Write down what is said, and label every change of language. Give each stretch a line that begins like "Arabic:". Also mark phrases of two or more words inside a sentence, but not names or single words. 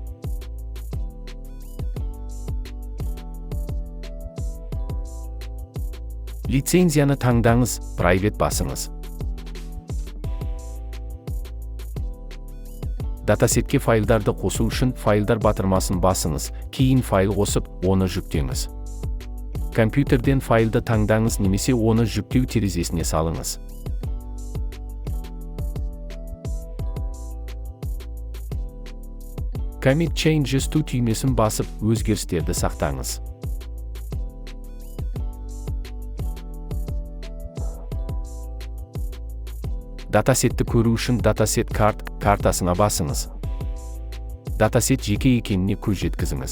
Kazakh: Лицензияны таңдаңыз, Private басыңыз. Датасетке файлдарды қосу үшін файлдар батырмасын басыңыз, кейін файл қосып, оны жүктеңіз. Компьютерден файлды таңдаңыз немесе оны жүктеу терезесіне салыңыз.
English: Commit Changes to
Kazakh: түймесін басып, өзгерістерді сақтаңыз. Датасетті көру үшін датасет картасына басыңыз. Датасет жеке екеніне көз жеткізіңіз.